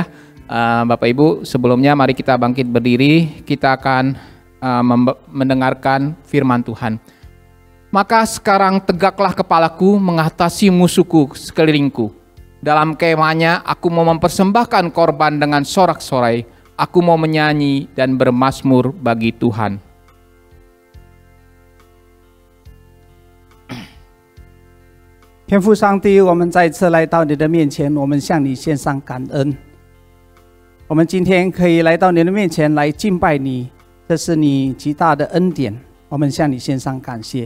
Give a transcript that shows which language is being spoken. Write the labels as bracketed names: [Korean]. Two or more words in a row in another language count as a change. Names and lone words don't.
[Indonesian] Bapak Ibu, sebelumnya mari kita bangkit berdiri, kita akan mendengarkan firman Tuhan. Maka sekarang tegaklah kepalaku mengatasi musuhku sekelilingku. Dalam kemahnya aku mau mempersembahkan korban dengan sorak-sorai. Aku mau menyanyi dan bermazmur bagi Tuhan. [Chinese] 天父上帝，我们再一次来到你的面前，我们向你献上感恩。我们今天可以来到你的面前来敬拜你，这是你极大的恩典，我们向你献上感谢。